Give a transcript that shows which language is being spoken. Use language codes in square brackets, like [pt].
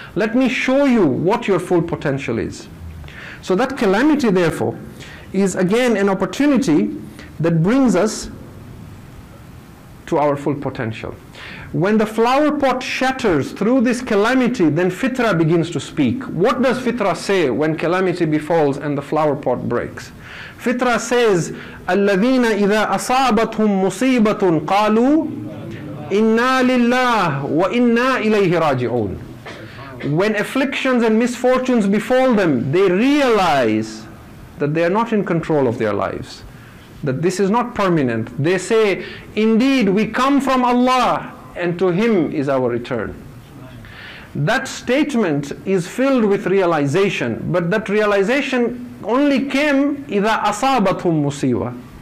[en] Let me show you what your full potential is. So that calamity, therefore, is again an opportunity that brings us to our full potential. When the flower pot shatters through this calamity, then fitra begins to speak. What does fitra say when calamity befalls and the flower pot breaks? Fitra says, [ar] الَّذِينَ إِذَا أَصَابَتْهُمْ مُصِيبَةٌ قَالُوا إِنَّا لِلَّهِ وَإِنَّا إِلَيْهِ رَاجِعُونَ. [en] When afflictions and misfortunes befall them, they realize that they are not in control of their lives, that this is not permanent. They say, indeed, we come from Allah and to Him is our return. That statement is filled with realization, but that realization only came [ar] إِذَا أَصَابَتْهُمْ مُصِيبَةٌ.